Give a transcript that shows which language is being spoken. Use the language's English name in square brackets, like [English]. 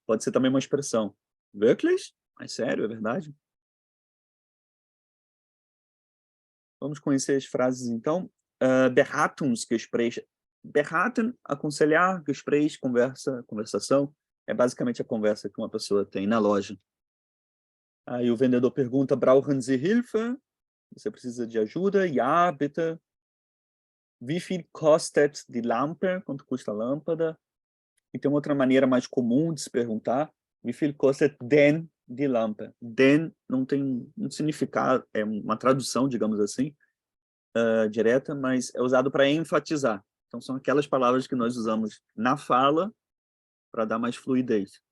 [Portuguese] Pode ser também uma expressão. Wirklich? Mas sério, é verdade? Vamos conhecer as frases, então. Beratungsgespräch. Beraten, aconselhar, Gespräch, conversação. É basicamente a conversa que uma pessoa tem na loja. Aí o vendedor pergunta, [German] brauchen Sie Hilfe? [Portuguese] Você precisa de ajuda? [German] Ja, bitte. Wie viel kostet die Lampe? [Portuguese] Quanto custa a lâmpada? E tem uma outra maneira mais comum de se perguntar, [German] wie viel kostet denn die Lampe? [Portuguese] Den não tem um significado, é uma tradução, digamos assim, direta, mas é usado para enfatizar. Então, são aquelas palavras que nós usamos na fala para dar mais fluidez.